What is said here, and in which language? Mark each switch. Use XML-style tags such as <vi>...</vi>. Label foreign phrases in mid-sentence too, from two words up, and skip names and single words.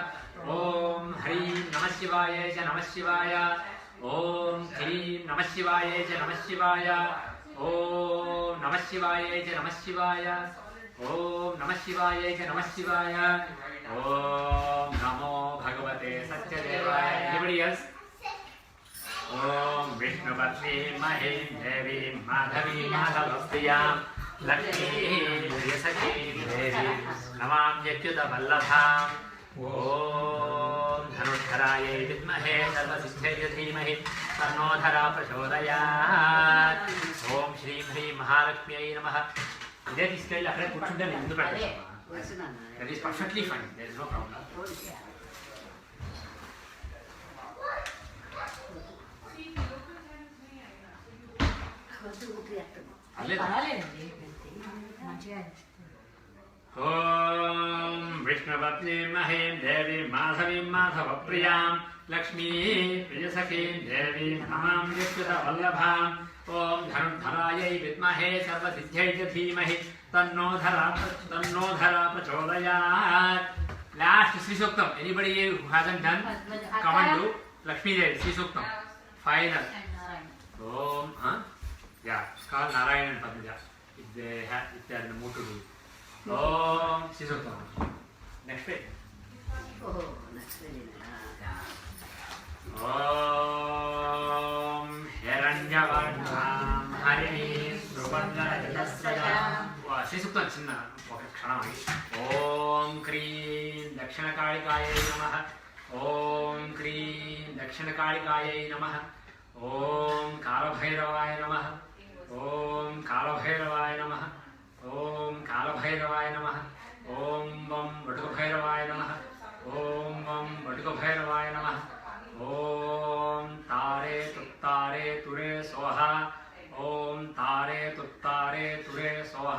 <sa>ॐ हरि नमः शिवाय च नमः शिवाय. ॐ क्रीं नमः शिवाय च नमः शिवाय. ॐ नमः शिवाय च नमः शिवाय. ॐ नमः शिवाय च नमः शिवाय। ॐ नमो भगवते सत्य देवाय.</sa> <en>Anybody else?</en> <sa>ॐ विष्णु पत्नी महीं देवी माधवी माधवप्रियां लक्ष्मीं प्रियसखीं देवीं नमाम्यच्युतवल्लभाम् ॐ धनुर्धरायै विद्महे सर्वसिद्ध्यै धीमहि तन्नो धरा प्रचोदयात् ॐ श्रीं ह्रीं महालक्ष्म्यै नमः</sa> <te>ఇదే తీసుకెళ్ళి అక్కడే కూర్చుంటే నేను ముందు పెడతాను</te> <en>that is perfectly fine there is no problem</en> <te>పర్వాలేదండి మంచిగా</te> <sa>ॐ विष्णुपत्नीं महीं देवीं माधवीं माधवप्रियां लक्ष्मी प्रियसखीं देवीं नमाम्यच्युतवल्लभां ॐ धनुर्धरायै विद्महे सर्वसिद्ध्यै च धीमहि तन्नो धरा प्रचोदयात्.</sa> <te>లాస్ట్ శ్రీ సూక్తం.</te> <en>anybody who hasn't done come and do Lakshmidevi Sri Suktam final. ఓం yeah, it's called Narayana Pooja. If they are in the mood to do it. Om Sisuktam. Next page. Oh, next page.</en> <sa>ॐ हिरण्यवर्णं हरिं सुबन्धनजटाश्रयम्.</sa> <te>Wow, Sisuktam చిన్న ఒక క్షణం ఆగి.</te> <sa>ॐ क्रीं दक्षिणकालिकायै नमः. ॐ क्रीं दक्षिणकालिकायै नमः. ॐ कालभैरवाय नमः. ॐ कालभैरवाय नमः। ॐ कालभैरवाय नमः. ॐ वं वटुकभैरवाय नमः। ॐ वं वटुकभैरवाय नमः. ॐ तारे तुत्तारे तुरे स्वाहा. ॐ तारे तुत्तारे तुरे स्वाहा.</sa>